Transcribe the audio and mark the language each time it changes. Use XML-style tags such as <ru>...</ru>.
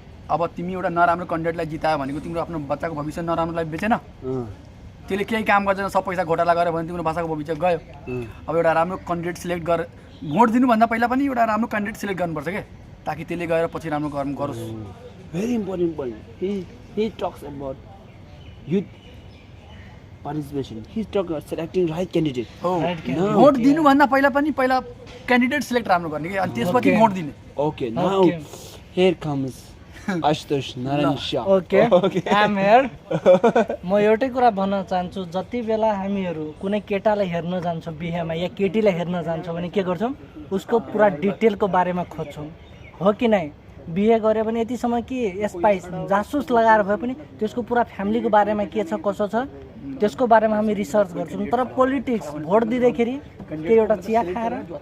<ne>अब तिमी एउटा नराम्रो क्यान्डिडेटलाई जितायो भनेको तिम्रो आफ्नो बच्चाको भविष्य नराम्रोलाई बेचेन त्यसले केही काम गर्दैन सब पैसा घोटाला गर्यो भने तिम्रो बच्चाको भविष्य गयो अब एउटा राम्रो क्यान्डिडेट सिलेक्ट गर भोट दिनुभन्दा पहिला पनि एउटा राम्रो क्यान्डिडेट सिलेक्ट गर्नुपर्छ क्या ताकि त्यसले गएर पछि राम्रो गर्नु गरोस्</ne> <en>Very important point. He talks about youth participation. He's talking about selecting right candidate.</en> <ne>हो</ne> <en>No.</en> <ne>भोट दिनुभन्दा पहिला पनि पहिला क्यान्डिडेट सिलेक्ट राम्रो गर्ने कि अनि त्यसपछि भोट दिने</ne> <en>Okay, now here comes Ashutosh Narayan Shah. Okay I am here</en> <ne>म एउटै कुरा भन्न चाहन्छु जति बेला हामीहरू कुनै केटालाई हेर्न जान्छौँ बिहेमा या केटीलाई हेर्न जान्छौँ भने के गर्छौँ उसको पुरा डिटेलको बारेमा खोज्छौँ हो कि नै बिहे गऱ्यो भने यतिसम्म कि स्पाइस जासुस लगाएर भए पनि त्यसको पुरा फ्यामिलीको बारेमा के छ कसो छ त्यसको बारेमा हामी रिसर्च गर्छौँ तर पोलिटिक्स भोट दिँदाखेरि के एउटा चिया खाएर</ne>